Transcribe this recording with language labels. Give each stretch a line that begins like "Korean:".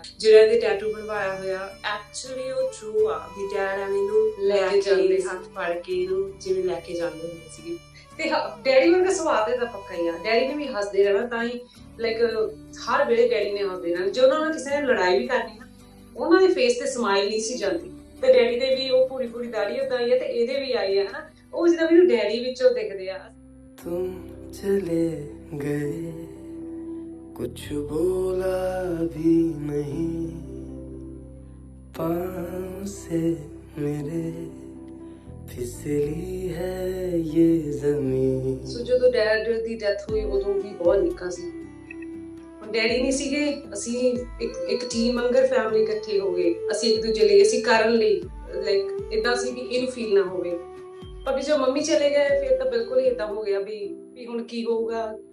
Punjabi: Dad ਜਿਹੜਾ ਇਹਦੇ tattoo ਬਣਵਾਇਆ ਹੋਇਆ, ਐਕਚੁਅਲੀ ਉਹ ਟਰੂ ਆ ਵੀ ਡੈਡ ਐਵੇਂ ਇਹਨੂੰ ਲੈ ਕੇ ਜਾਂਦੇ, ਹੱਥ ਫੜ ਕੇ ਇਹਨੂੰ ਜਿਵੇਂ ਲੈ ਕੇ ਜਾਂਦੇ ਹੁੰਦੇ ਸੀਗੇ। ਤੇ ਡੈਡੀ ਵਰਗਾ ਸੁਭਾਅ ਤੇ ਤਾਂ ਪੱਕਾ ਹੀ ਆ। ਡੈਡੀ ਨੇ ਵੀ ਹੱਸਦੇ ਰਹਿਣਾ, ਤਾਂ ਹੀ ਲਾਈਕ ਹਰ ਵੇਲੇ ਡੈਡੀ ਨੇ ਹੱਸਦੇ ਰਹਿਣਾ। ਜੇ ਉਹਨਾਂ ਨਾਲ ਕਿਸੇ ਨੇ ਲੜਾਈ ਵੀ ਕਰਨੀ ਨਾ, ਉਹਨਾਂ ਦੇ ਫੇਸ ਤੇ ਸਮਾਈਲ ਨਹੀਂ ਸੀ ਜਾਂਦੀ। ਤੇ ਡੈਡੀ ਦੇ ਵੀ ਉਹ ਪੂਰੀ ਪੂਰੀ ਦਾੜੀ ਓਦਾਂ ਆਈ ਹੈ ਤੇ ਇਹਦੇ ਵੀ ਆਈ ਹੈ, ਹਨਾ। ਉਹ ਜਿੱਦਾਂ ਮੈਨੂੰ ਡੈਡੀ ਵਿੱਚੋਂ ਦਿਖਦੇ ਆ।
Hindi: तुम चले गए, कुछ बोला भी नहीं, पाँव से मेरे फिसली है ये ज़मीन।
Punjabi: ਸੋ ਜਦੋਂ ਡੈਡ ਦੀ ਡੈਥ ਹੋਈ ਉਦੋਂ ਵੀ ਬਹੁਤ ਨਿੱਕਾ ਸੀ। ਡੈਡੀ ਨਹੀਂ ਸੀਗੇ, ਅਸੀਂ ਇੱਕ ਟੀਮ ਵਾਂਗਰ ਫੈਮਿਲੀ ਇਕੱਠੇ ਹੋ ਗਏ। ਅਸੀਂ ਇੱਕ ਦੂਜੇ ਲਈ, ਅਸੀਂ ਕਰਨ ਲਈ, ਲਾਈਕ ਏਦਾਂ ਸੀ ਵੀ ਇਹਨੂੰ ਫੀਲ ਨਾ ਹੋਵੇ। ਪਰ ਜਦੋਂ ਮੰਮੀ ਚਲੇ ਗਏ ਫਿਰ ਤਾਂ ਬਿਲਕੁਲ ਹੀ ਏਦਾਂ ਹੋ ਗਿਆ ਵੀ ਹੁਣ ਕੀ ਹੋਊਗਾ।